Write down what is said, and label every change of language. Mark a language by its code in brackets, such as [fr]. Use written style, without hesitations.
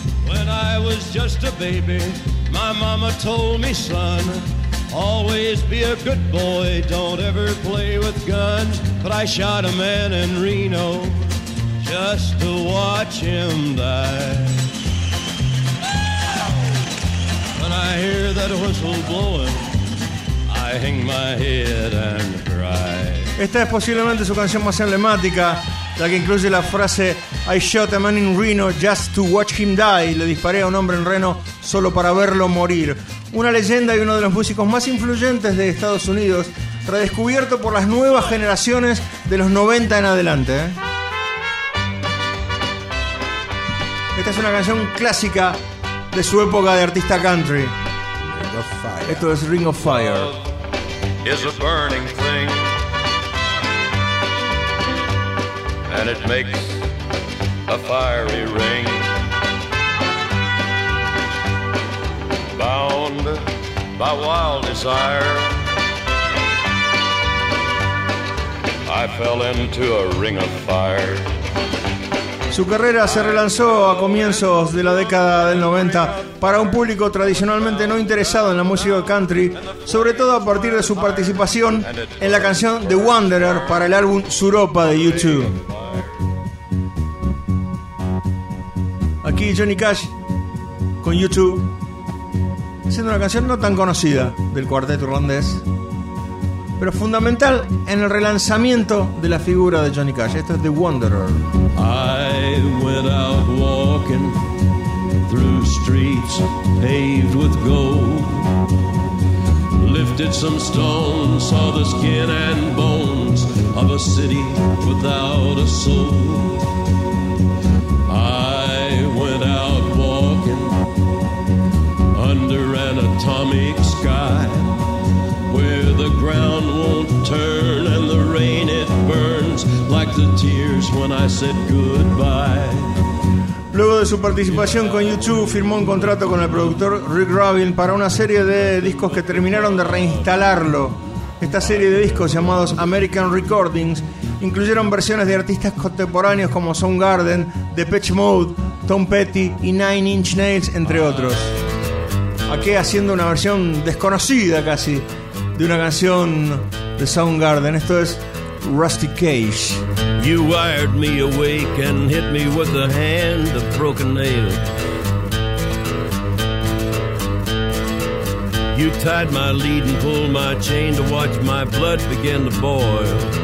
[en] When I was just a baby, my mama told me, son, always be a good boy, don't ever play with guns. But I shot a man in Reno just to watch him die. When I hear that whistle blowing, I hang my head and cry. [es] Esta es posiblemente su canción más emblemática, la que incluye la frase [en] I shot a man in Reno just to watch him die. [es] Le disparé a un hombre en Reno solo para verlo morir. Una leyenda y uno de los músicos más influyentes de Estados Unidos, redescubierto por las nuevas generaciones de los 90 en adelante. Esta es una canción clásica de su época de artista country. [en] Ring of Fire. [es] Esto es Ring of Fire. [en] Is a burning thing. And it makes a fiery ring. Bound by wild desire, I fell into a ring of fire. [es] Su carrera se relanzó a comienzos de la década del 90 para un público tradicionalmente no interesado en la música country, sobre todo a partir de su participación en la canción The Wanderer para el álbum Suropa de U2. Aquí Johnny Cash con U2 haciendo una canción no tan conocida del cuarteto irlandés, pero fundamental en el relanzamiento de la figura de Johnny Cash. Esto es The Wanderer. [en] I went out walking through streets paved with gold. Lifted some stones, saw the skin and bones of a city without a soul. I went out walking under an atomic sky. Where the ground won't turn and the rain it burns like the tears when I said goodbye. [es] Luego de su participación con U2, firmó un contrato con el productor Rick Rubin para una serie de discos que terminaron de reinstalarlo. Esta serie de discos llamados American Recordings incluyeron versiones de artistas contemporáneos como Soundgarden, Depeche Mode, Tom Petty y Nine Inch Nails, entre otros. Aquí haciendo una versión desconocida casi de una canción de Soundgarden. Esto es Rusty Cage. [en] You wired me awake and hit me with the hand of broken nail. You tied my lead and pulled my chain to watch my blood begin to boil.